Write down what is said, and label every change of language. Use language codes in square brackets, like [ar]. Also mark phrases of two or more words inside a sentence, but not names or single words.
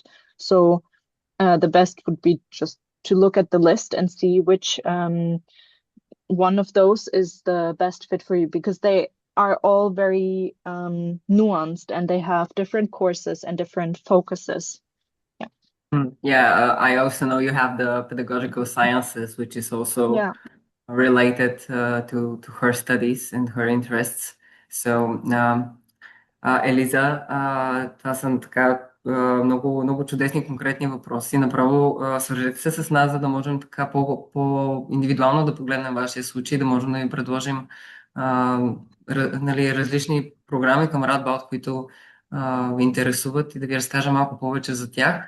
[en] So the best would be just to look at the list and see which one of those is the best fit for you, because they are all very nuanced and they have different courses and different focuses. Yeah. Yeah, I also know you have the pedagogical sciences, which is also Yeah. related to her studies and her interests. So, [bg] Елиза, това са така много, много чудесни конкретни въпроси. Направо свържете се с нас, за да можем така по-индивидуално да погледнем вашия случай, да можем да ви предложим нали, различни програми към Radboud, които ви интересуват и да ви разкажа малко повече за тях.